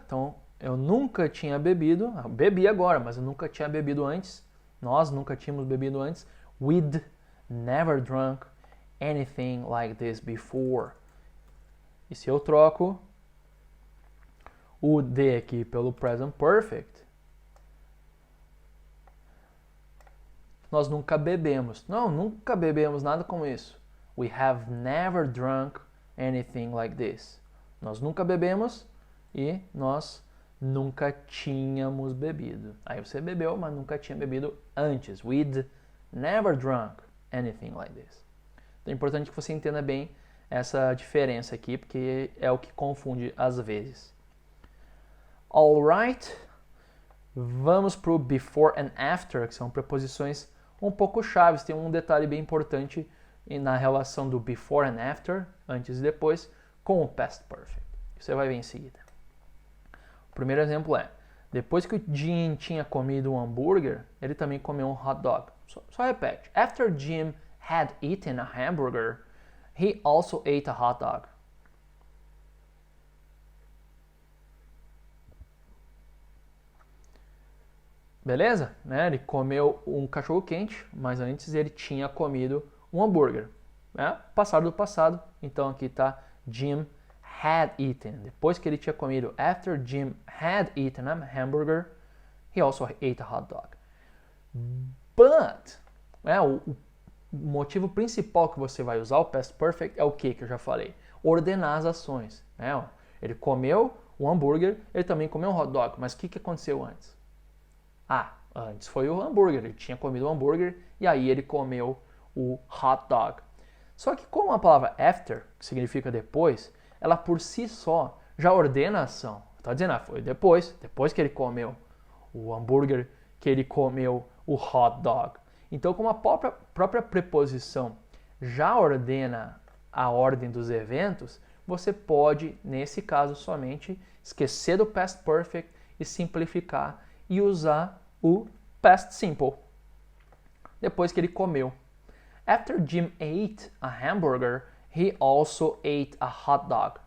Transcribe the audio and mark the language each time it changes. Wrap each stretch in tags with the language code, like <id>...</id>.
<pt>Então, eu nunca tinha bebido, bebi agora, mas eu nunca tinha bebido antes. Nós nunca tínhamos bebido antes.</pt> <en>We'd never drunk anything like this before.</en> <pt>E se eu troco o D aqui pelo present perfect, nós nunca bebemos. Não, nunca bebemos nada como isso.</pt> <en>We have never drunk anything like this.</en> <pt>Nós nunca bebemos e nós nunca tínhamos bebido. Aí você bebeu, mas nunca tinha bebido antes.</pt> <en>We'd never drunk anything like this.</en> <pt>Então é importante que você entenda bem essa diferença aqui, porque é o que confunde às vezes. Alright, vamos para o before and after, que são preposições um pouco chaves. Tem um detalhe bem importante na relação do before and after, antes e depois, com o past perfect. Você vai ver em seguida. O primeiro exemplo é, depois que o Jim tinha comido um hambúrguer, ele também comeu um hot dog. Só repete.</pt> <en>After Jim had eaten a hamburger, he also ate a hot dog.</en> <pt>Beleza? Né? Ele comeu um cachorro quente, mas antes ele tinha comido um hambúrguer. Né? Passado do passado, então aqui está</pt> <en>Jim had eaten.</en> <pt>Depois que ele tinha comido,</pt> <en>after Jim had eaten a hamburger, he also ate a hot dog.</en> <pt>But, né, o motivo principal que você vai usar o past perfect é o que eu já falei? Ordenar as ações. Né? Ele comeu um hambúrguer, ele também comeu um hot dog, mas o que aconteceu antes? Ah, antes foi o hambúrguer, ele tinha comido o hambúrguer e aí ele comeu o hot dog. Só que como a palavra after, que significa depois, ela por si só já ordena a ação. Está dizendo, foi depois que ele comeu o hambúrguer, que ele comeu o hot dog. Então, como a própria preposição já ordena a ordem dos eventos, você pode, nesse caso, somente esquecer do past perfect e simplificar e usar o past simple. Depois que ele comeu.</pt> <en>After Jim ate a hamburger, he also ate a hot dog.</en>